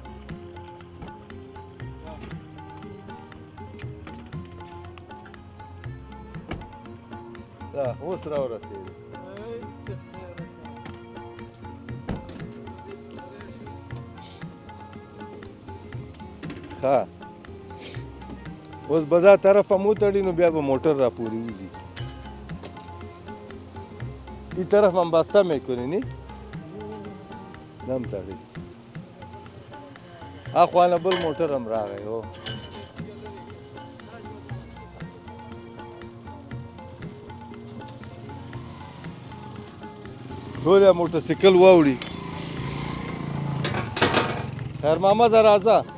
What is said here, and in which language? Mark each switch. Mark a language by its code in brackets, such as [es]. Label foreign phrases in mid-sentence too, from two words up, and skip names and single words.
[ps] دا اوس راورسېدې ښه اوس به دا طرف هم وتړي نو بیا به موټر را پورې وځي [fa] ای طرف هم بسته میکنی [ps] دم تړي اخوا نه بل موټر هم راغی هو ټول یې موټرسایکل واوړي خیر محمد راځه